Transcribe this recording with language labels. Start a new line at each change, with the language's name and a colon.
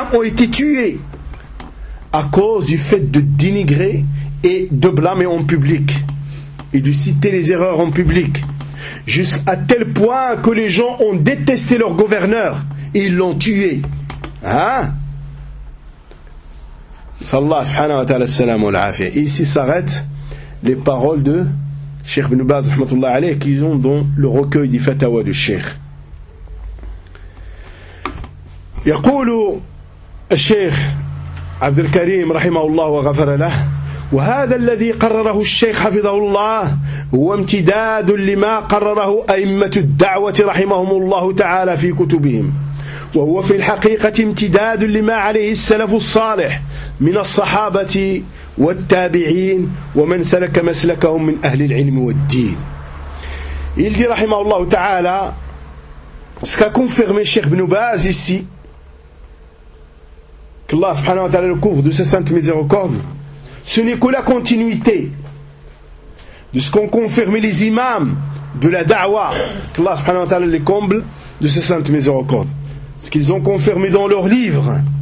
French: ont été tués à cause du fait de dénigrer et de blâmer en public et de citer les erreurs en public, jusqu'à tel point que les gens ont détesté leur gouverneur et ils l'ont tué, hein.
Arabic: Sallallahu subhanahu wa ta'ala salam wa al-afiyah.
French: Ici s'arrêtent les paroles de Cheikh Ibn Baz rahmatullah alayh, qu'ils ont dans le recueil des fatawas du Cheikh.
Arabic: يقول الشيخ عبد الكريم رحمه الله وغفر له وهذا الذي قرره الشيخ حفظه الله هو امتداد لما قرره أئمة الدعوة رحمهم الله تعالى في كتبهم وهو في الحقيقة امتداد لما عليه السلف الصالح من الصحابة والتابعين ومن سلك مسلكهم من أهل العلم والدين.
French: Il dit
Arabic: رحمه الله تعالى
French: ce qu'a confirmé Cheikh Ibn Baz ici, qu'Allah subhanahu wa ta'ala le couvre de sa sainte miséricorde, ce n'est que la continuité de ce qu'ont confirmé les imams de la da'wa, qu'Allah subhanahu wa ta'ala les comble de sa sainte miséricorde, ce qu'ils ont confirmé dans leurs livres.